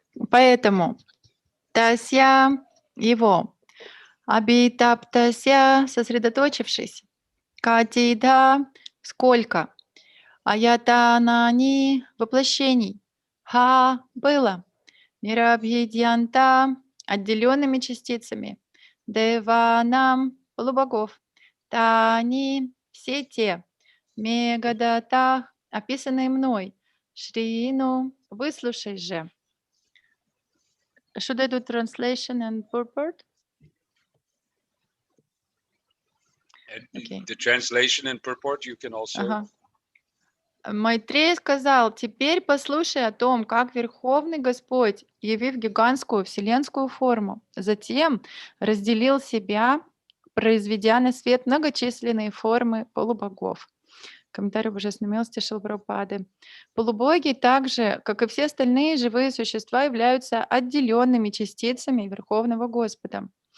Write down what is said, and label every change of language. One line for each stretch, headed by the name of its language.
Russian: Поэтому тася его, абитаптася сосредоточившись, катида сколько, аятанани воплощений, ха было, нирабхидьянта отделенными частицами, деванам полубогов, тани все те, мегадата описанные мной, Шрину выслушай же.
English: Should I do translation and purport? Okay. The translation and purport you can also.
Russian: Майтрея сказал: теперь послушай о том, как Верховный Господь, явив гигантскую вселенскую форму, затем разделил себя, произведя на свет многочисленные формы полубогов. Комментарий Божественной милости Шрилы Прабхупады. Полубоги, так же, как и все остальные живые существа, являются отделенными частицами Верховного Господа.